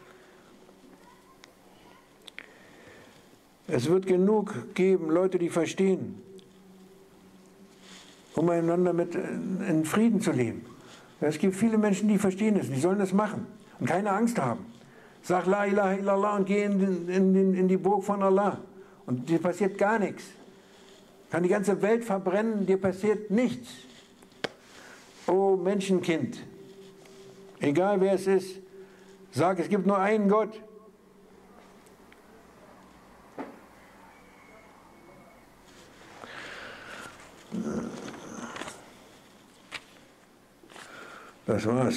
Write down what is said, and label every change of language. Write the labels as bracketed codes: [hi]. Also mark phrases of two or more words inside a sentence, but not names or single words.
[de] Es wird genug geben, Leute, die verstehen, um einander in Frieden zu leben. Es gibt viele Menschen, die verstehen es, die sollen das machen und keine Angst haben. Sag [ar] لا إله إلا الله [de] und geh in die Burg von Allah und dir passiert gar nichts. Kann die ganze Welt verbrennen, dir passiert nichts. Oh Menschenkind, egal wer es ist, sag, es gibt nur einen Gott. Das war's.